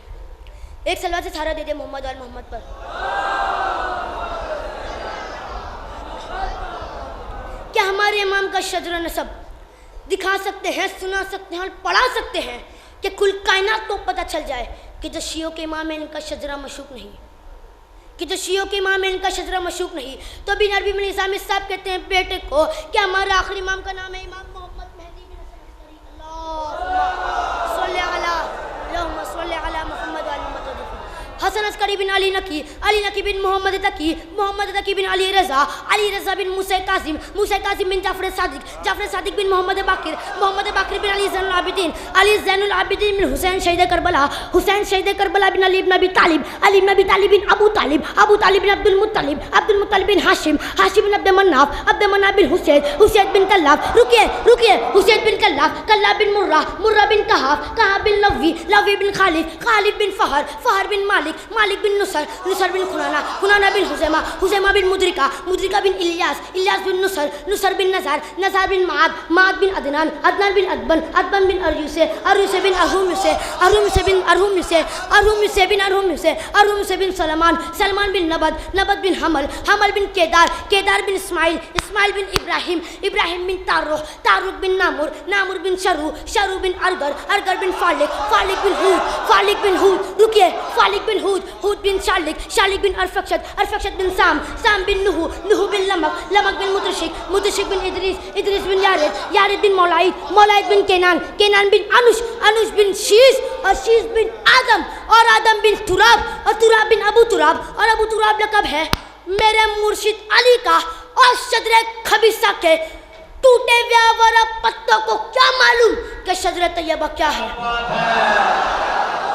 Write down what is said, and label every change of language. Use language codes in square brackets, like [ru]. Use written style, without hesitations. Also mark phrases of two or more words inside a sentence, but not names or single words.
[hi] एक सलवा से सारा दे दे मोहम्मद और मोहम्मद पर। क्या हमारे इमाम का शजर नसब दिखा सकते हैं, सुना सकते हैं और पढ़ा सकते हैं कि कुल कायनात को पता चल जाए कि जो शियों के इमाम है इनका शजरा मशूक नहीं, कि जो शियों के इमाम है इनका शजरा मशूक नहीं। तो बिन अरबी में इस्लामी साहब कहते हैं बेटे को कि हमारा आखिरी इमाम का नाम है इमाम मोहम्मद मेहदी बिन हसन [ar] اللهم صل على محمد وآل محمد. [hi] हसन अस्करी बिन अली नकी, अली नकी बिन मोहम्मद तकी, मोहम्मद तकी बिन अली रज़ा, अली रज़ा बिन मूसा कासिम, मूसा कासिम बिन जाफर सादिक, जाफर सादिक बिन मोहम्मद बाकिर, मोहम्मद बाकिर बिन अली ज़ैनुल आबिदीन, अली ज़ैनुल आबिदीन बिन हुसैन शहीद करबला, हुसैन शहीद करबला बिन अली इब्न अबी तालिब, अली इब्न अबी तालिब बिन अबू तालिब, अबू तालिब बिन अब्दुल मुत्तलिब, अब्दुल मुत्तलिब बिन हाशिम, हाशिम बिन अब्द मन्नाफ, अब्द मन्नाफ बिन हुसैन, हुसैन बिन कल्लाब, रुकिए रुकिए, हुसैन बिन कल्लाब, कल्लाब बिन मुर्रा, मुर्रा बिन कहाब, कहाब बिन लवी, लवी बिन खालिद, खालिद बिन फहर, फहर बिन मालिक, मालिक बिन नुसर, नुसर बिन खुनाना, खुनाना बिन हुजैमा, हुजैमा बिन मुद्रिका, मुद्रिका बिन इलियास, इलियास बिन नुसर, नुसर बिन नज़ार, नज़ार बिन माद, माद बिन अदनान, अदनान बिन अदबन, अदबन बिन अरयूसे, अरयूसे बिन अरहुमसे, अरहुमसे बिन अरहुमसे, अरहुमसे बिन अरहुमसे, अरहुमसे बिन सलमान, सलमान बिन नबद, नबद बिन हमल, हमल बिन केदार, केदार बिन इस्माइल, इस्माइल बिन इब्राहिम, इब्राहिम बिन तारुख, तारुख बिन नामुर, नामुर बिन शरू, शरू बिन अरगर, अरगर बिन फालिक, फालिक बिन हूद, फालिक बिन हूद, रुकिए, फालिक बिन हूद, हूद बिन शालिक, शालिक बिन अरफक्षत, अरफक्षत बिन साम, साम बिन नुहू, नुहू बिन लमक, लमक बिन मुदशिक, मुदशिक बिन इदरीस, इदरीस बिन यारिद, यारिद बिन मौलाइद, मौलाइद बिन केनान, केनान बिन अनुश, अनुश बिन शीश, और शीश बिन आदम, और आदम बिन तुराब, और तुराब बिन अबू तुराब, और अबू तुराब लक़ब है मेरे मुर्शिद अली का। और शजरे खबीसा के टूटे व्यावरा पत्तों को क्या मालूम कि शजरे तैयबा क्या है।